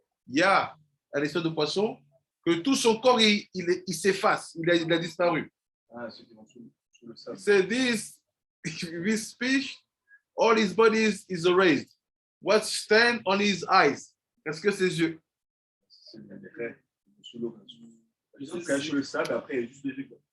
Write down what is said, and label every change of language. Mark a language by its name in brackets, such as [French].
[French] Il y a un espèce de poisson que tout son corps il s'efface, il a disparu. Ah, ceux qui vont sous le sable. [English] So this fish, all his body is erased. What stand on his eyes? [French] Qu'est-ce que ses yeux? C'est des raies sous l'eau. Ils sont cachés sous le sable, après il y a juste des yeux.